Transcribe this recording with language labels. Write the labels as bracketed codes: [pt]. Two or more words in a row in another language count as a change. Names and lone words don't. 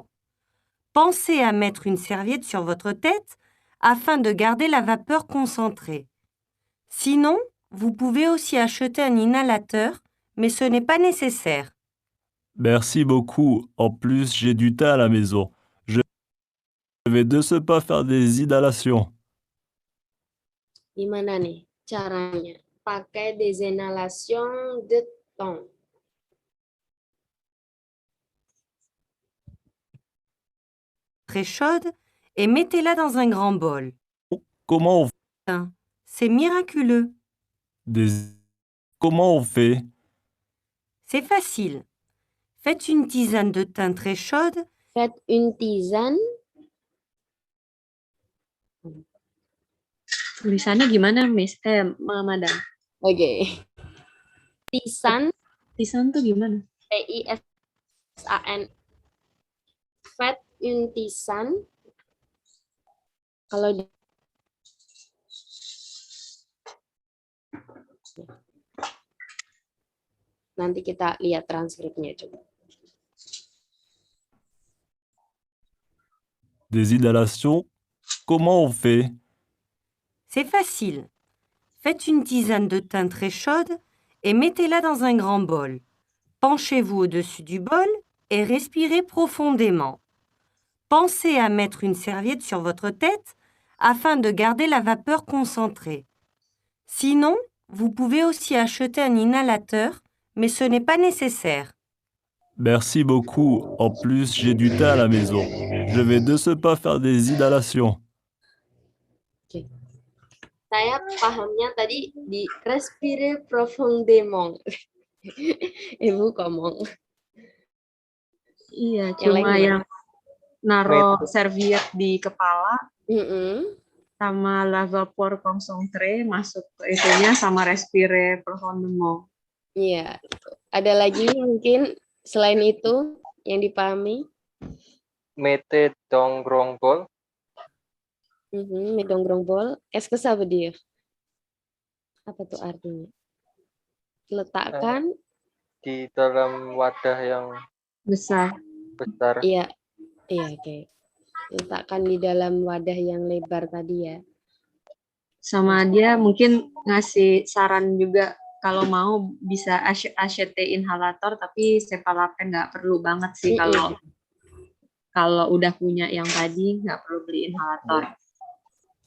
[fr] Pensez à mettre une serviette sur votre tête afin de garder la vapeur concentrée. Sinon, vous pouvez aussi acheter un inhalateur, mais ce n'est pas nécessaire. Merci beaucoup. En plus, j'ai du thym à la maison. Je vais de ce pas faire des inhalations. [id] Gimana nih caranya? [fr] Pakai des inhalations de thym. Très chaude et mettez-la dans un grand bol. Comment on fait? C'est miraculeux. Comment on fait? C'est facile. Faites une tisane de thym très chaude. Faites une tisane. [id] Tulisannya gimana, Miss? [fr] Madam. [id] Oke. Tisan. Tisan tuh gimana? [fr] T-I-S-A-N. Faites une tisane. [id] Kalau nanti kita lihat transkripnya coba. [fr] Des inhalations? Comment on fait? C'est facile. Faites une tisane de thym très chaude et mettez-la dans un grand bol. Penchez-vous au-dessus du bol et respirez profondément. Pensez à mettre une serviette sur votre tête afin de garder la vapeur concentrée. Sinon, vous pouvez aussi acheter un inhalateur, mais ce n'est pas nécessaire. Merci beaucoup. En plus, j'ai du thym à la maison. Je vais de ce pas faire des inhalations. [id] Saya pahamnya tadi di [fr] respire profondément. [id] Ibu ngomong. Iya, cuma yang naruh serviet di kepala, sama [fr] la vapeur concentrée [id] masuk ke itunya, sama [fr] respire profondément. [id] Iya, ada lagi mungkin selain itu yang dipahami? [fr] Mettez dans grand bol. Medong bol. Est-ce que ça veut dire? [id] Apa tuh artinya? Letakkan di dalam wadah yang besar. Iya, oke. Letakkan di dalam wadah yang lebar tadi ya. Sama dia mungkin ngasih saran juga, kalau mau bisa [fr] acheter inhalator, [id] tapi Cephalap nggak perlu banget sih kalau udah punya yang tadi, nggak perlu beli inhalator.